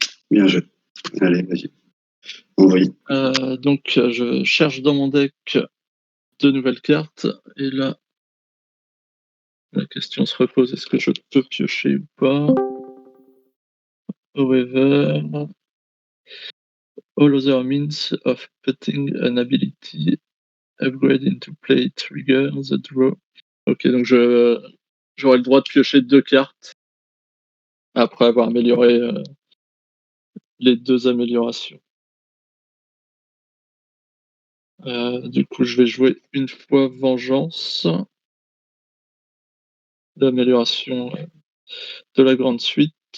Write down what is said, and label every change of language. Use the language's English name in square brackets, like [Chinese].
[French] Bien joué. Allez, vas-y. Envoyez. Donc, je cherche dans mon deck 2 nouvelles cartes. Et là, la question se repose, est-ce que je peux piocher ou pas? Au river. [English] All other means of putting an ability upgrade into play trigger the draw. [French] Ok, donc j'aurai le droit de piocher 2 cartes après avoir amélioré les 2 améliorations. Du coup, je vais jouer une fois Vengeance, l'amélioration de la grande suite.